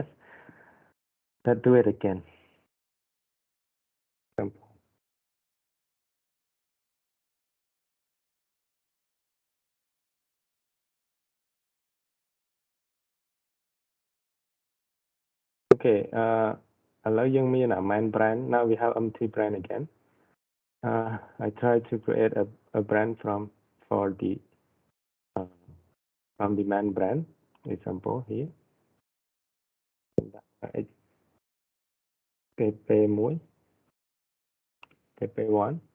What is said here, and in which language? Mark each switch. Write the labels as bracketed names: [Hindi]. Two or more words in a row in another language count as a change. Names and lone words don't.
[English] Let's do it again. Simple. [Khmer] Okay, ឥឡូវយើងមាន [English] main brand. Now we have empty brand again. I try to create a brand for the from the main brand. Example here. PP1, PP1.